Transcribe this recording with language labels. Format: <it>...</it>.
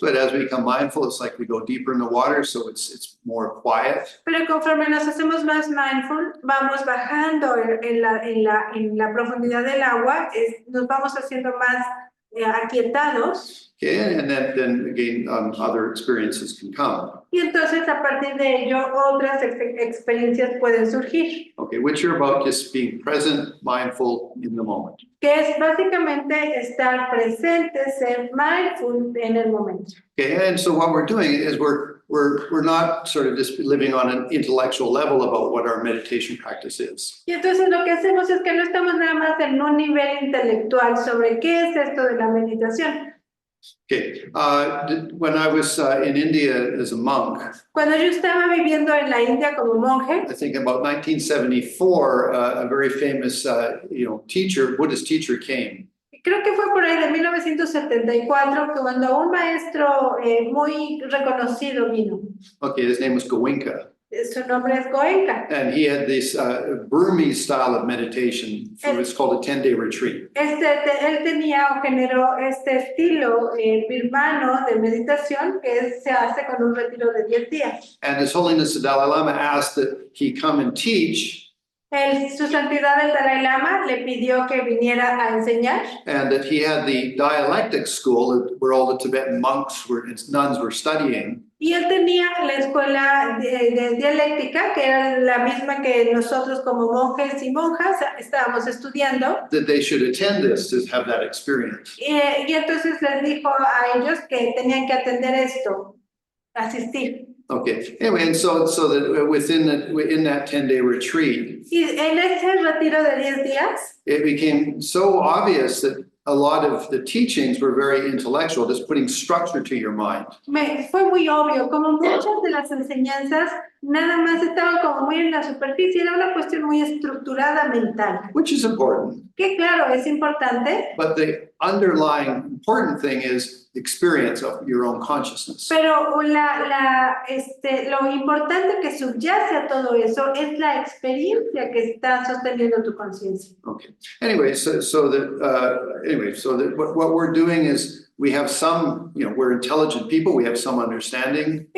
<en>But as we become mindful, it's like we go deeper in the water, so it's more quiet.</en> <es>pero conforme nos hacemos más mindful, vamos bajando en la profundidad del agua, nos vamos haciendo más aquietados.</es> <en>Okay, and then again, other experiences can come.</en> <es>Y entonces a partir de ello otras experiencias pueden surgir,</es> <en>Okay, which are about just being present, mindful in the moment.</en> <es>que es básicamente estar presente, ser mindful en el momento.</es> <en>Okay, and so what we're doing is we're not sort of just living on an intellectual level about what our meditation practice is.</en> <es>Y entonces lo que hacemos es que no estamos nada más en un nivel intelectual sobre qué es esto de la meditación.</es> <en>Okay, when I was in India as a monk,</en> <es>Cuando yo estaba viviendo en la India como monje,</es> <en>I think about 1974, a very famous, Buddhist teacher came.</en> <es>creo que fue por ahí de 1974 que cuando un maestro muy reconocido vino.</es> <en>Okay, his name was Goenka.</en> <es>Su nombre es Goenka.</es> <en>And he had this Burmese style of meditation. It's called a 10-day retreat.</en> <es>Él tenía o generó este estilo birmano de meditación que se hace con un retiro de 10 días.</es> <en>And His Holiness the Dalai Lama asked that he come and teach</en> <es>Su santidad el Dalai Lama le pidió que viniera a enseñar</es> <en>and that he had the dialectic school where all the Tibetan monks were, and nuns were studying,</en> <es>y él tenía la escuela de dialéctica, que era la misma que nosotros como monjes y monjas estábamos estudiando.</es> <en>that they should attend this to have that experience.</en> <es>Y entonces les dijo a ellos que tenían que atender esto, asistir.</es> <en>Okay, anyway, and so that within that 10-day retreat,</en> <es>Y en ese retiro de 10 días,</es> <en>it became so obvious that a lot of the teachings were very intellectual, just putting structure to your mind.</en> <es>fue muy obvio, como muchas de las enseñanzas, nada más estaban como muy en la superficie, era una cuestión muy estructurada mental.</es> <en>Which is important,</en> <es>Que claro, es importante,</es> <en>but the underlying important thing is the experience of your own consciousness.</en> <es>pero lo importante que subyace a todo eso es la experiencia que está sosteniendo tu conciencia.</es> <en>Okay. Anyway, so that what we're doing is we have some, we're intelligent people, we have some understanding,</en>